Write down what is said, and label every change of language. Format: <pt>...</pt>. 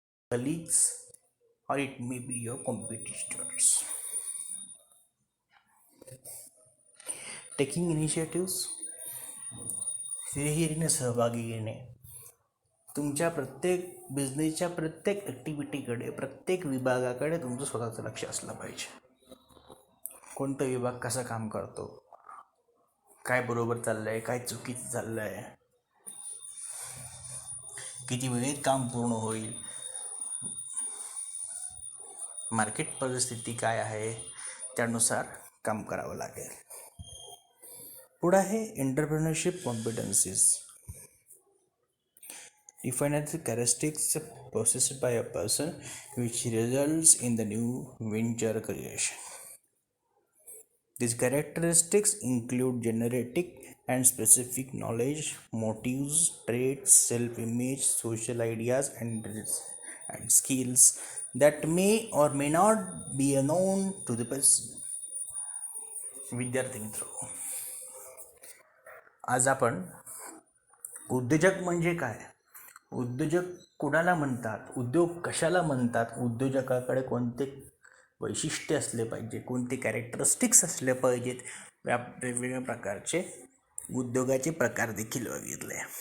<en>colleagues, or it may be your competitors. Taking initiatives,</en> <mr>हिरीने सहभागी घेणे, तुमच्या प्रत्येक बिझनेसच्या प्रत्येक ॲक्टिव्हिटीकडे, प्रत्येक विभागाकडे तुमचं स्वतःचं लक्ष असलं पाहिजे. कोणता विभाग कसं काम करतो, काय बरोबर चाललं आहे, काय चुकीचं चाललं आहे, किती वेळेत काम पूर्ण होईल, मार्केट परिस्थिती काय आहे, त्यानुसार काम करावं लागेल. पुढे आहे entrepreneurship कॉम्पिटन्सीज.</mr> <en>Define as the characteristics possessed by a person which results in the new venture creation. These characteristics include generic and specific knowledge, motives, traits, self-image, social ideas, and skills that may or may not be known to the person.</en> <mr>विद्यार्थी मित्र, आज आपण उद्योजक म्हणजे काय, उद्योजक कुणाला म्हणतात, उद्योग कशाला म्हणतात, उद्योजकाकडे कोणते वैशिष्ट्य असले पाहिजे, कोणते कॅरेक्टरिस्टिक्स असले पाहिजेत, वेगवेगळ्या प्रकारचे उद्योगाचे प्रकार देखील बघितले.</mr>